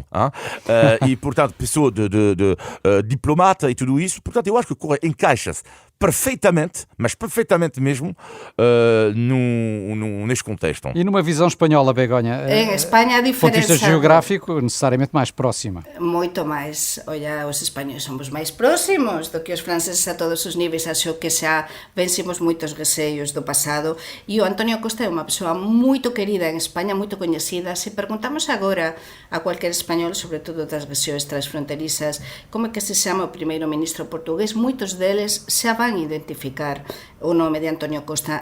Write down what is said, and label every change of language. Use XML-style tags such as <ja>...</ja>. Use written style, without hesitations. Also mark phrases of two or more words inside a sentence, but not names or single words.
<pt>E, portanto, pessoa de diplomata e tudo isso. Portanto, eu acho que encaixa-se perfeitamente, mas perfeitamente mesmo, neste contexto. E numa visão espanhola, Begonha? Em Espanha a diferença... Do ponto de vista geográfico, necessariamente mais próxima.</pt> <gl>Moito máis. Olha, os españoles somos máis próximos do que os franceses a todos os níveis. Acho que xa vencimos moitos receios do pasado. E o Antonio Costa é unha persoa moito querida en España, moito coñecida. Se perguntamos agora a cualquier español, sobre todo das rexións transfronterizas, como é que se chama o primeiro ministro portugués, moitos deles xa van identificar o nome de Antonio Costa.</gl>